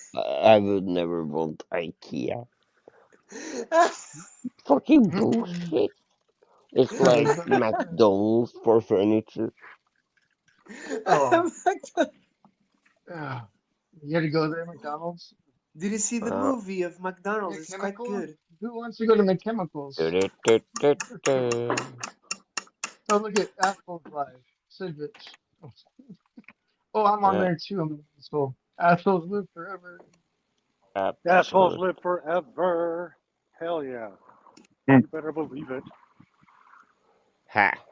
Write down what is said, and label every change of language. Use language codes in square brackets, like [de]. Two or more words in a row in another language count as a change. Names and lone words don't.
[en] I would never want IKEA. Fucking bullshit. It's like McDonald's for furniture. Oh, you had to go there, McDonald's. Did you see the Uh, movie of McDonald's? It's quite McChemical? good. Who wants to go to McChemicals? du-du-du-du-du. Oh, look at Apple's Live. Sidvich. Oh, I'm on uh, there too. I'm an asshole. Assholes live forever. Assholes absolute. live forever. Hell yeah. Hmm. You better believe it. Ha!